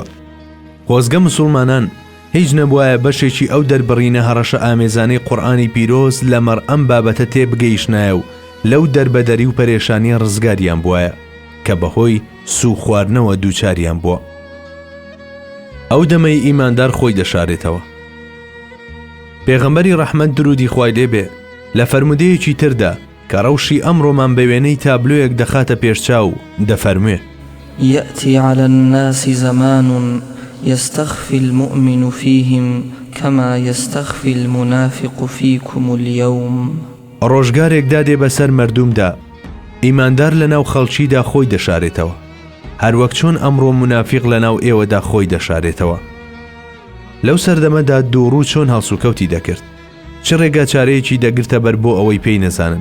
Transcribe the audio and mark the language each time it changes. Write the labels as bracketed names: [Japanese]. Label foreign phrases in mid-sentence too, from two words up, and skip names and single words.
[Central Kurdish] خۆزگە موسڵمانان هیچ نەبوایە بەشێکی ئەو دەربڕینە هەڕەشە ئامێزانەی قورئانی پیرۆز لەمەڕ ئەم بابەتە تێبگەیشتنایە و لەو دەربەدەری و پەرێشانی ڕزگاریان بووایە کە بەهۆی سوو خواردنەوە دووچاریان بووە. ئەو دەمەی ئیماندار خۆی دەشارێتەوە. پێغەمبەری ڕەحمەت درودی خوای لێ بێ لە فەرمودەیەکی تردا کە ڕەوشی ئەمڕۆمان بە وێنەی تابلۆیەک دەخاتە پێشچاو دەفەرموێ: [Arabic] يأتي على الناس زمان يستخفي المؤمن فيهم كما يستخفي المنافق فيكم اليوم. [Central Kurdish] ڕۆژگارێک دادێ بەسەر مەردومدا ئیماندار لەناو خەڵکیدا خۆی دەشارێتەوە هەروەک چۆن ئەمڕۆ منافق لەناو ئێوەدا خۆی دەشارێتەوە. لەو سەردەمەدا دووڕوو چۆن هەڵسوکەوتی دەکرد، چ ڕێگا چارەیەکی دەگرتە بەر بۆ ئەوەی پێی نەزانن.